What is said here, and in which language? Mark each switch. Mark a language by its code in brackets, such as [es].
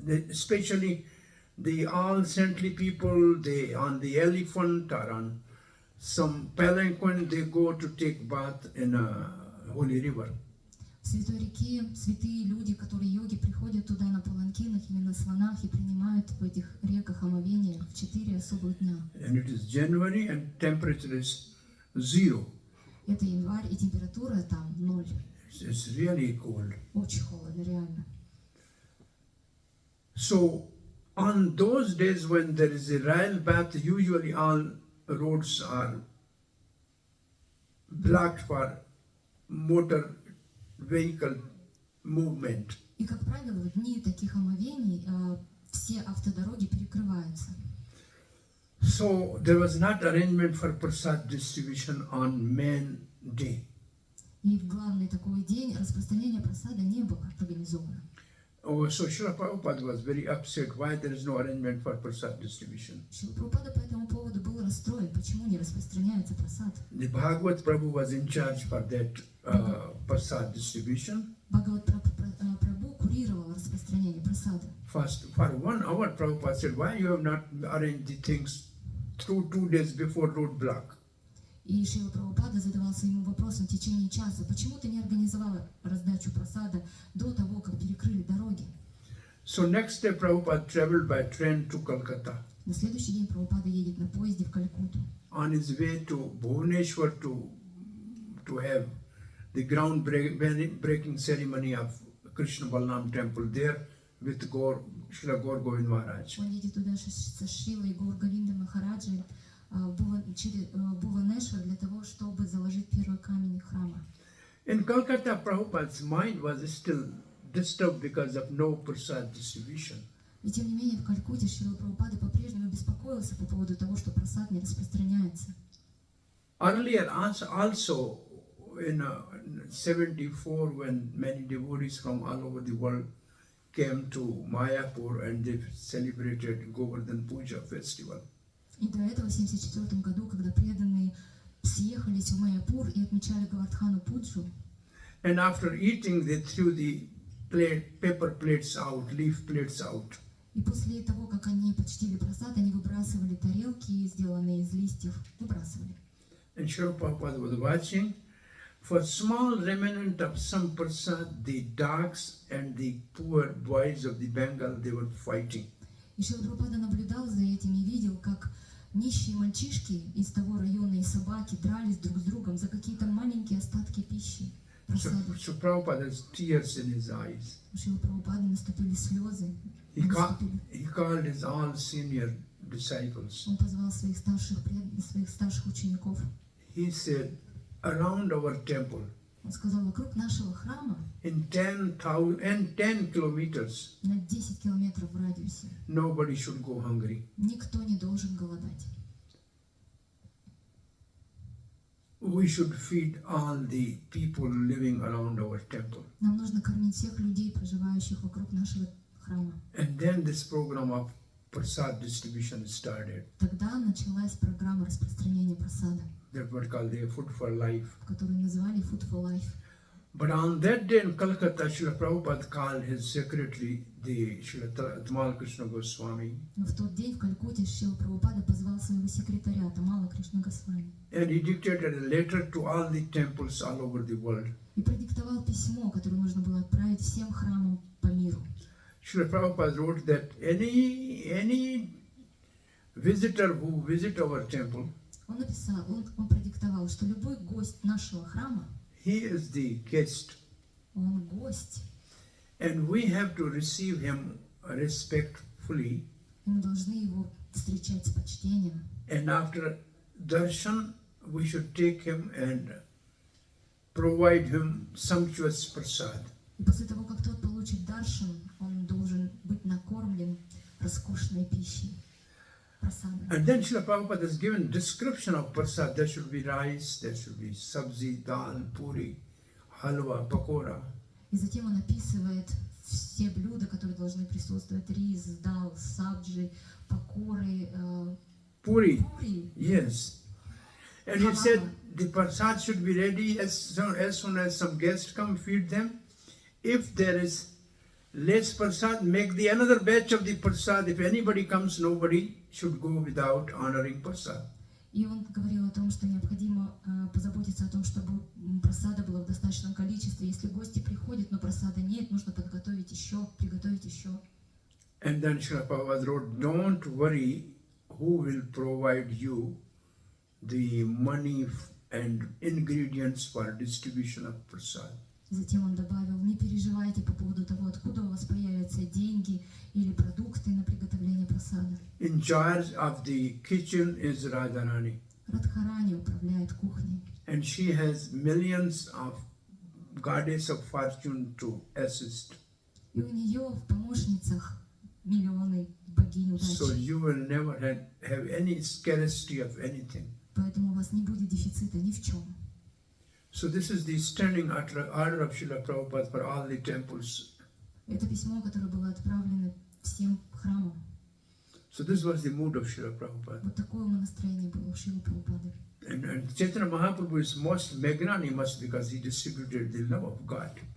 [en] Especially the all saintly people, they on the elephant or on some palanquin, they go to take bath in a holy river. [ru] В Святой реке святые люди, которые йоги, приходят туда на паланкинах или на слонах и принимают в этих реках омовение в 4 особых дня. [en] And it is January and temperature is 0. [ru] Это январь, и температура там 0. [en] It's really cold. [ru] Очень холодно, реально. [en] So on those days when there is a royal bath, usually all roads are blocked for motor vehicle movement. [ru] И, как правило, в дни таких омовений все автодороги перекрываются. [en] So there was not arrangement for prasad distribution on main day. [ru] И в главный такой день распространения просада не было организовано. [en] Oh, so Srila Prabhupada was very upset why there is no arrangement for prasad distribution. [ru] Шрила Прабхупада по этому поводу был расстроен, почему не распространяется просад. [en] The Bhagavad Prabhu was in charge for that prasad distribution. [ru] Бхагават Прабху курировал распространение просада. [en] First, for 1 hour, Prabhupada said, why you have not arranged the things through 2 days before roadblock? [ru] И Шрила Прабхупада задавался ему вопросом в течение часа, почему ты не организовала раздачу просада до того, как перекрыли дороги? [en] So next day, Prabhupada traveled by train to Calcutta. [ru] На следующий день Прабхупада едет на поезде в Калькутту. [en] On his way to Bhubaneswar to have the ground breaking ceremony of Krishna Balram temple there, with Srila Gaur Govind Maharaj. [ru] Он едет туда со Шрилой Гаур Говинда Махараджи в Бхуванешвар для того, чтобы заложить первый камень храма. [en] In Calcutta, Prabhupada's mind was still disturbed because of no prasad distribution. [ru] И тем не менее в Калькутте Шрила Прабхупада по-прежнему беспокоился по поводу того, что прасад не распространяется. [en] Earlier, also in 74, when many devotees from all over the world came to Mayapur and they celebrated Govardhan Puja festival. [ru] И до этого, в 1974 году, когда преданные съехались в Майяпур и отмечали Гавардхану Пуджу, [en] And after eating, they threw the paper plates out, leaf plates out. [ru] и после того, как они почтили прасад, они выбрасывали тарелки, сделанные из листьев, выбрасывали. [en] And Srila Prabhupada was watching. For small remnant of some prasad, the dogs and the poor boys of the Bengal, they were fighting. [ru] И Шрила Прабхупада наблюдал за этим и видел, как нищие мальчишки из того района и собаки дрались друг с другом за какие-то маленькие остатки пищи. [en] So Prabhupada has tears in his eyes. [ru] У Шрилы Прабхупады наступили слезы. [en] He called his all senior disciples. [ru] Он позвал своих старших учеников. [en] He said, around our temple, [ru] Он сказал, вокруг нашего храма [en] in 10 kilometers, [ru] на 10 километров в радиусе [en] nobody should go hungry. [ru] никто не должен голодать. [en] We should feed all the people living around our temple. [ru] Нам нужно кормить всех людей, проживающих вокруг нашего храма. [en] And then this program of prasad distribution started. [ru] Тогда началась программа распространения прасада, [en] That was called the Food for Life. [ru] которую называли Food for Life. [en] But on that day in Calcutta, Srila Prabhupada called his secretary, the Srila Tamal Krishna Goswami, [ru] Но в тот день в Калькутте Шрила Прабхупада позвал своего секретаря Тамала Кришна Госвами [en] and he dictated a letter to all the temples all over the world. [ru] и продиктовал письмо, которое нужно было отправить всем храмам по миру. [en] Srila Prabhupada wrote that any visitor who visit our temple, [ru] Он написал, он продиктовал, что любой гость нашего храма, [en] he is the guest, [ru] он гость, [en] and we have to receive him respectfully. [ru] и мы должны его встречать с почтением. [en] And after darshan, we should take him and provide him sumptuous prasad. [ru] И после того, как тот получит даршан, он должен быть накормлен роскошной пищей, прасадом. [en] And then Srila Prabhupada has given description of prasad. There should be rice, there should be sabzi, dal, puri, halwa, pakora. [ru] И затем он описывает все блюда, которые должны присутствовать: рис, дал, сабджи, покоры, [en] Puri, [ru] пури. [en] yes. And he said the prasad should be ready as soon as some guests come, feed them. If there is less prasad, make the another batch of the prasad. If anybody comes, nobody should go without honoring prasad. [ru] И он говорил о том, что необходимо позаботиться о том, чтобы прасада было в достаточном количестве. Если гости приходят, но прасада нет, нужно приготовить еще. [en] And then Srila Prabhupada wrote, don't worry who will provide you the money and ingredients for distribution of prasad. [ru] Затем он добавил, не переживайте по поводу того, откуда у вас появятся деньги или продукты на приготовление прасада. [en] In charge of the kitchen is Radharani. [ru] Радхарани управляет кухней. [en] And she has millions of goddess of fortune to assist. [ru] И у нее в помощницах миллионы богинь [en] So [ru] удачи. [en] you will never have any scarcity of anything. [ru] Поэтому у вас не будет дефицита ни в чем. [en] So this is the standing order of Srila Prabhupada for all the temples. [ru] Это письмо, которое было отправлено всем храмам. [en] So this was the mood of Srila Prabhupada. [ru] Вот такое настроение было у Шрилы Прабхупады. [en] And Chaitanya Mahaprabhu is most magnanimous because he distributed the love of God.